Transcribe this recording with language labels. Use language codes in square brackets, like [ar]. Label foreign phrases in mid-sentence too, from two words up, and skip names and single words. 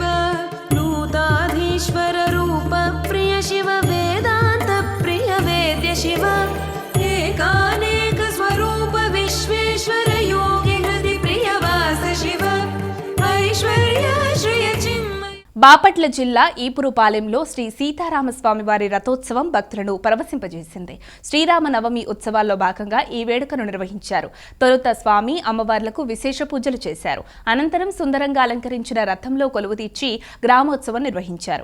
[sa] नूताधीश्वर रूप प्रिय शिव वेदान्त प्रिय वेद्य शिव एकानेक स्वरूप विश्वेश्वर योगि हृदि प्रिय वास शिव ऐश्वर्य श्रिय चिन्मय. [te] బాపట్ల జిల్లా ఈపురుపాలెంలో శ్రీ సీతారామస్వామి వారి రథోత్సవం భక్తులను పరవశింపజేసింది. శ్రీరామ నవమి ఉత్సవాల్లో భాగంగా ఈ వేడుకను నిర్వహించారు. తొలుత స్వామి అమ్మవార్లకు విశేష పూజలు చేశారు. అనంతరం సుందరంగా అలంకరించిన రథంలో కొలువు తీర్చి గ్రామోత్సవం నిర్వహించారు.